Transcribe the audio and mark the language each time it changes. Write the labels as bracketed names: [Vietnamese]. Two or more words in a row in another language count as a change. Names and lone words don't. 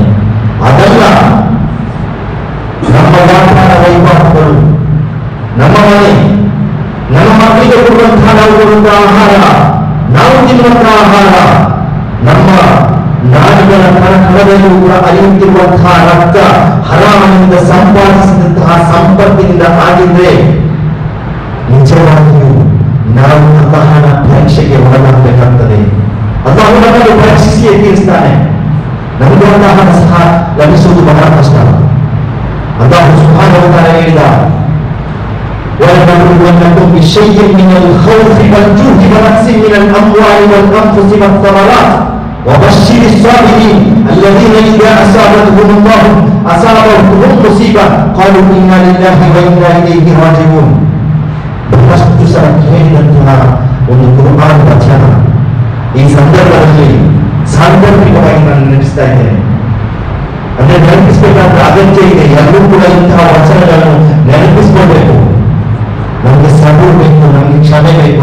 [Kannada] ಅದಲ್ಲ, ನಮ್ಮ ವ್ಯಾಪಾರ ವಹಿವಾಟುಗಳು, ನಮ್ಮ ಮನೆ, ನಮ್ಮ ಮಕ್ಕಳಿಗೆ ಕೊಡುವಂತಹ, ನಾವು ಕೊಡುವಂತಹ ಆಹಾರ, ನಾವು ತಿನ್ನುವಂತಹ ಆಹಾರ, ನಮ್ಮ ನಾಡಿಗಳ ಕಣಕಣದಲ್ಲೂ ಕೂಡ ಹರಿಯುತ್ತಿರುವಂತಹ ರಕ್ತ ಹರಾಮಿನಿಂದ ಸಂಪಾದಿಸಿದಂತಹ ಸಂಪತ್ತಿನಿಂದ ಆಗಿದ್ರೆ ನಿಜವಾಗಿಯೂ ನಾವು ಅಲ್ಲಾಹನ ಪರೀಕ್ಷೆಗೆ ಒಳಗಾಗಬೇಕಾಗ್ತದೆ. ಅಲ್ಲಾಹು ನಮ್ಮನ್ನು ಪರೀಕ್ಷಿಸಿಯೇ ತೀರಿಸ್ತಾನೆ. ನಮಗೆ ಅಲ್ಲಾಹನ ಸಹ ಲಭಿಸುವುದು ಬಹಳ ಕಷ್ಟ. [Arabic] الله سبحانه وتعالى [Kannada] ಹೇಳಿದ, [Arabic] وَلَنَبْلُوَنَّكُمْ بِشَيْءٍ مِنَ الْخَوْفِ وَالْجُوعِ وَنَقْصٍ مِنَ الْأَمْوَالِ وَالْأَنفُسِ وَالثَّمَرَاتِ وَبَشِّرِ الصَّابِرِينَ الَّذِينَ إِذَا أَصَابَتْهُمُ مُصِيبَةٌ قَالُوا إِنَّا لِلَّهِ وَإِنَّا إِلَيْهِ راجعون. [Kannada] ಬಹಳಷ್ಟು ಸಲ ಕೇಳಿದಂತಹ ಒಂದು ಕುರ್ಆನ್ ವಚನ ಈ ಸಂದರ್ಭದಲ್ಲಿ ಸಾಂದರ್ಭಿಕವಾಗಿ ನಾನು ನೆನೆಸ್ತಾ ಇದ್ದೇನೆ. ಅಂದ್ರೆ ನೆನಪಿಸಬೇಕಾದ ಅಗತ್ಯ ಇದೆ. ಎಲ್ಲರೂ ಕೂಡ ಇಂತಹ ವಚನಗಳನ್ನು ನೆನಪಿಸಿಕೊಳ್ಬೇಕು. ನಮಗೆ ಸಬೂರ್ ಬೇಕು, ನಮಗೆ ಕ್ಷಮೆ ಬೇಕು.